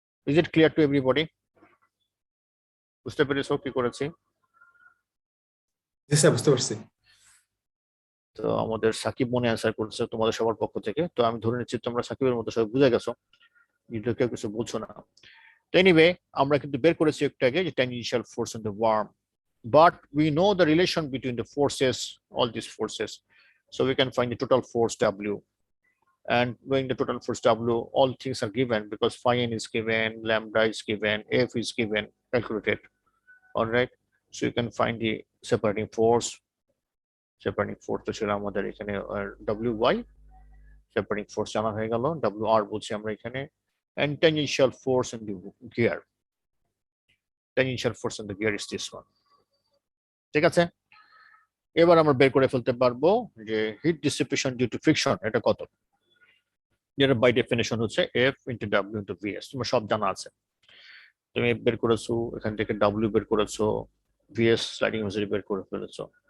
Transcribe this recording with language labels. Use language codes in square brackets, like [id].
[en] Is it clear to everybody? [bn] বুঝতে পেরেছো কি করেছি? জি স্যার, বুঝতে পারছি। তো আমাদের সাকিব মনে অ্যান্সার করছে তোমাদের সবার পক্ষ থেকে। তো আমি ধরে নিচ্ছি তোমরা সাকিবের মতো সবাই বুঝে গেছো, কেউ কিছু বলছো না। তো এনিওয়ে, আমরা কিন্তু বের করেছি একটু আগে যে [en] tangential force on the worm, but we know the relation between the forces, all these forces, so we can find the total force W, and knowing the total force W, all things are given because phi n is given, lambda is given, F is given, calculated. All right, so you can find the separating force [bn] তো ছিল আমাদের এখানে [en] WY, separating force জানা হয়ে গেল, WR [bn] বলছি আমরা এখানে, [en] and tangential force in the gear, tangential force in the gear is this one. [bn] ঠিক আছে, এবার আমরা বের করে ফেলতে পারবো যে hit dissipation due to friction এটা কত, যেটা বাই ডেফিনেশন হচ্ছে F into W into VS। তোমার সব জানা আছে, তুমি F বের করেছো, এখান থেকে W বের করেছো, VS স্লাইডিং ভেলোসিটি বের করে ফেলেছো।